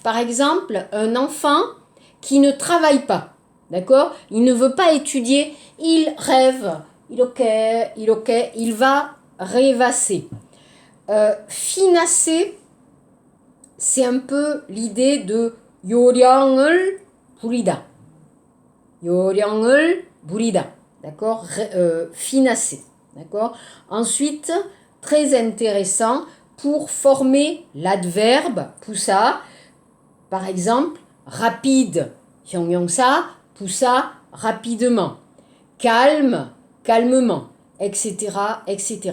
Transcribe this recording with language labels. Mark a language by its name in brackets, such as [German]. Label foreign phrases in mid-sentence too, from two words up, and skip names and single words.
[French] Par exemple, un enfant qui ne travaille pas, d'accord? Il ne veut pas étudier, il rêve, il va rêvasser. Finasser, c'est un peu l'idée de [Korean] 요령을 부리다. 요령을 부리다. [French] D'accord? Finasser. D'accord? Ensuite, très intéressant, pour former l'adverbe poussa, par exemple, rapide, hyonghyongsa, poussa rapidement, calme, calmement, etc., etc.